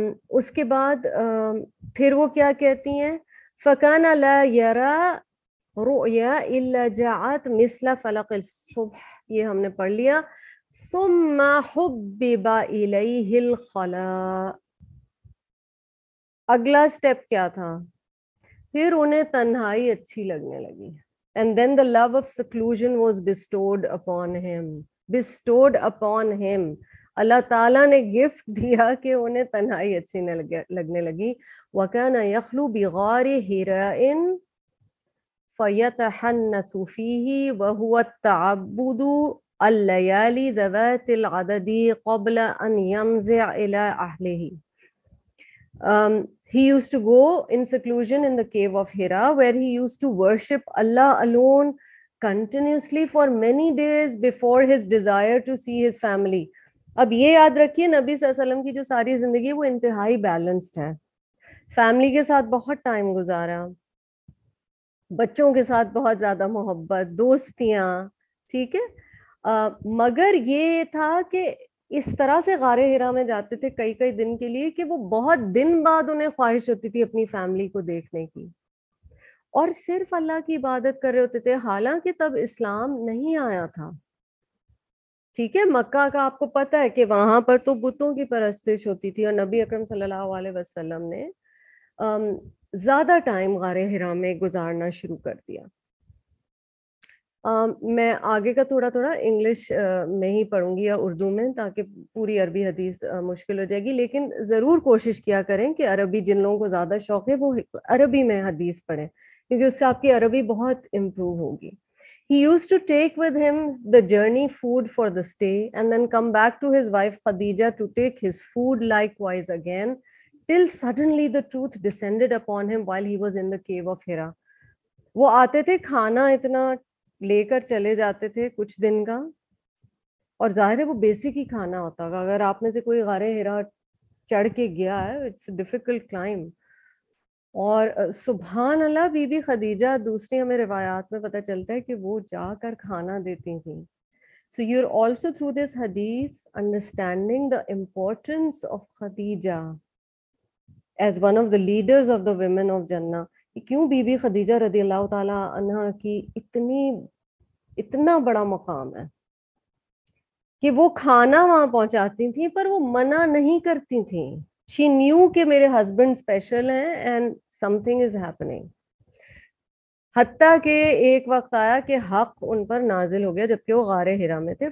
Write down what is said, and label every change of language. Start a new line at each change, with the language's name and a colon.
Urdu: اس کے بعد پھر وہ کیا کہتی ہیں,
Arabic: فَكَانَ لَا يَرَى رُؤْيَا إِلَّا جَاءَتْ مِثْلَ فَلَقِ الصُّبْحِ,
Urdu: یہ ہم نے پڑھ لیا.
Arabic: ثُمَّ حُبِّبَ إِلَيْهِ الْخَلَاءُ,
Urdu: اگلا سٹیپ کیا تھا, پھر انہیں تنہائی اچھی لگنے لگی.
English: And then the love of seclusion was bestowed upon him. Bestowed upon him.
Urdu: اللہ تعالیٰ نے گفٹ دیا کہ انہیں تنہائی اچھی لگنے لگی.
Arabic: وَكَانَ يَخْلُو بِغَارِ حِرَاءٍ فَيَتَحَنَّثُ فِيهِ وَهُوَ التَّعَبُّدُ اللَّيَالِي ذَوَاتِ الْعَدَدِ قَبْلَ أَنْ يَمْزِعَ إِلَىٰ أَهْلِهِ.
English: He used to go in seclusion in the cave of Hira, where he used to worship Allah alone continuously for many days before his desire to see his family.
Urdu: اب یہ یاد رکھیے نبی صلی اللہ علیہ وسلم کی جو ساری زندگی وہ انتہائی بیلنسڈ ہے. فیملی کے ساتھ بہت ٹائم گزارا, بچوں کے ساتھ بہت زیادہ محبت, دوستیاں, ٹھیک ہے. مگر یہ تھا کہ اس طرح سے غار ہرا میں جاتے تھے کئی کئی دن کے لیے کہ وہ بہت دن بعد انہیں خواہش ہوتی تھی اپنی فیملی کو دیکھنے کی, اور صرف اللہ کی عبادت کر رہے ہوتے تھے, حالانکہ تب اسلام نہیں آیا تھا. ٹھیک ہے, مکہ کا آپ کو پتہ ہے کہ وہاں پر تو بتوں کی پرستش ہوتی تھی, اور نبی اکرم صلی اللہ علیہ وسلم نے زیادہ ٹائم غار ہرا میں گزارنا شروع کر دیا. میں آگے کا تھوڑا انگلش میں ہی پڑھوں گی یا اردو میں, تاکہ پوری عربی حدیث مشکل ہو جائے گی, لیکن ضرور کوشش کیا کریں کہ عربی, جن لوگوں کو زیادہ شوق ہے وہ عربی میں حدیث پڑھیں, کیونکہ اس سے آپ کی عربی بہت امپروو ہوگی.
English: He used to take with him the journey food for the stay and then come back to his wife Khadija to take his food likewise again, till suddenly the truth descended upon him while he was in the cave of Hira.
Urdu: وہ آتے تھے, کھانا اتنا لے کر چلے جاتے تھے کچھ دن کا, اور ظاہر ہے وہ بیسک ہی کھانا ہوتا ہے. اگر آپ میں سے کوئی غار ہرا چڑھ کے گیا ہے,
English: It's difficult climb.
Urdu: اور سبحان اللہ, بی بی خدیجہ, دوسری ہمیں روایات میں پتہ چلتا ہے کہ وہ جا کر کھانا دیتی تھیں.
English: So you're also through this hadith understanding the importance of Khadija as one of the leaders of the women of Jannah.
Urdu: کیوں بی بی خدیجہ رضی اللہ تعالی عنہ کی اتنا بڑا مقام ہے کہ وہ کھانا وہاں پہنچاتی تھیں, پر وہ منع نہیں کرتی تھیں.
English: She knew
Urdu: کہ میرے ہسبینڈ اسپیشل ہیں
English: and something is happening.
Urdu: حتیٰ کہ ایک وقت آیا کہ حق ان پر نازل ہو گیا جبکہ وہ غار ہرا میں تھے.